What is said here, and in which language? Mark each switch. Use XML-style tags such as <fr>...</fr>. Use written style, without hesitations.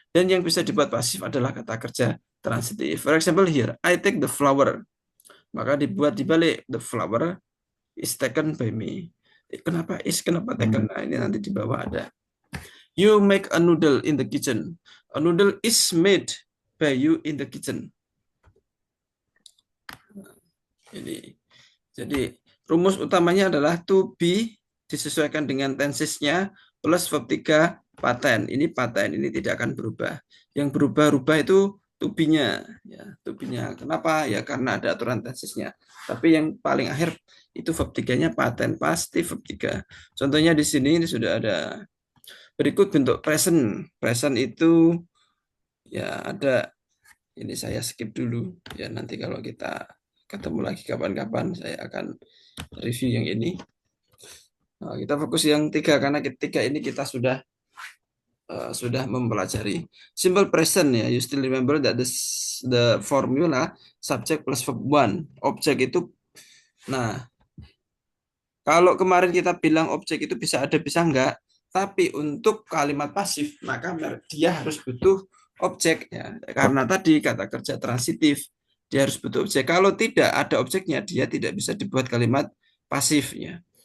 <id>Dan yang bisa dibuat pasif adalah kata kerja transitif.</id> <en>For example here, I take the flower.</en> <id>Maka dibuat dibalik</id> <en>the flower is taken by me. Kenapa is? Kenapa taken?</en> <id>Nah, ini nanti di bawah ada.</id> <en>You make a noodle in the kitchen. A noodle is made by you in the kitchen.</en> <id>Ini. Jadi rumus utamanya adalah to be disesuaikan dengan tensesnya plus verb 3 paten. Ini paten, ini tidak akan berubah. Yang berubah-ubah itu to be-nya. Ya, to be-nya. Kenapa? Ya karena ada aturan tensesnya. Tapi yang paling akhir itu verb 3-nya paten, pasti verb 3. Contohnya di sini ini sudah ada. Berikut bentuk present. Present itu ya ada, ini saya skip dulu. Ya nanti kalau kita ketemu lagi kapan-kapan saya akan review yang ini. Nah, kita fokus yang tiga karena ketika ini kita sudah mempelajari simple present ya.</id> <en>You still remember that the formula subject plus verb one.</en> <id>Objek itu, nah kalau kemarin kita bilang objek itu bisa ada bisa enggak, tapi untuk kalimat pasif maka dia harus butuh objek ya. Karena tadi kata kerja transitif dia harus butuh objek. Kalau tidak ada objeknya dia tidak bisa dibuat kalimat pasifnya.</id>